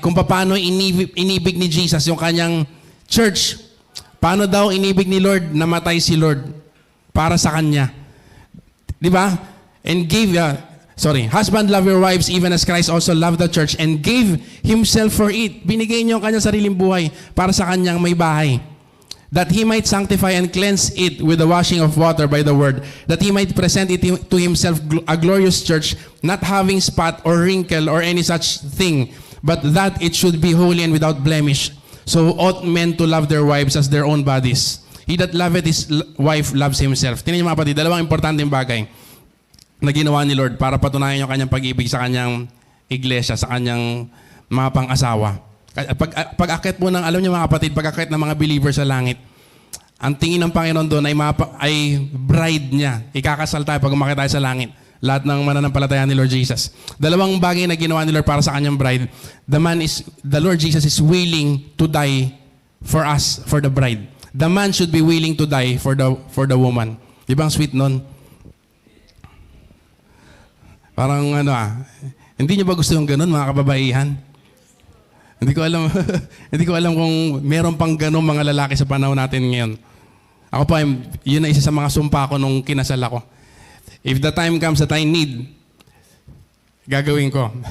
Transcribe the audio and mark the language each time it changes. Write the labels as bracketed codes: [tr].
[tl] Kung paano inibig ni Jesus yung kanyang church. Paano daw inibig ni Lord? Namatay si Lord para sa kanya. Di ba? [en] And husband, love your wives even as Christ also loved the church and gave Himself for it. [tl] Binigay niyo ang kanyang sariling buhay para sa kanyang may bahay. [en] That He might sanctify and cleanse it with the washing of water by the word, that He might present it to Himself a glorious church, not having spot or wrinkle or any such thing, but that it should be holy and without blemish. So ought men to love their wives as their own bodies. He that loveth his wife loves himself. [tl] Tingnan niyo mga kapatid, dalawang importanteng bagay na ginawa ni Lord para patunayan yung kanyang pag-ibig sa kanyang iglesia, sa kanyang mga pang-asawa. Pag-akit po ng, alam niyo mga kapatid, pag-akit ng mga believers sa langit, ang tingin ng Panginoon doon ay bride niya. Ikakasal tayo pag umakit tayo sa langit. Lahat ng mananampalataya ni Lord Jesus. Dalawang bagay na ginawa ni Lord para sa kanyang bride. [en] The Lord Jesus is willing to die for us, for the bride. The man should be willing to die for the woman. [tl] Di ba ang sweet nun? Parang hindi niyo ba gusto yung ganun, mga kababaihan? Hindi ko alam, hindi ko alam kung meron pang ganun mga lalaki sa panahon natin ngayon. Ako pa, yun na isa sa mga sumpa ko nung kinasal ako. [en] If the time comes that I need, [tl] gagawin ko.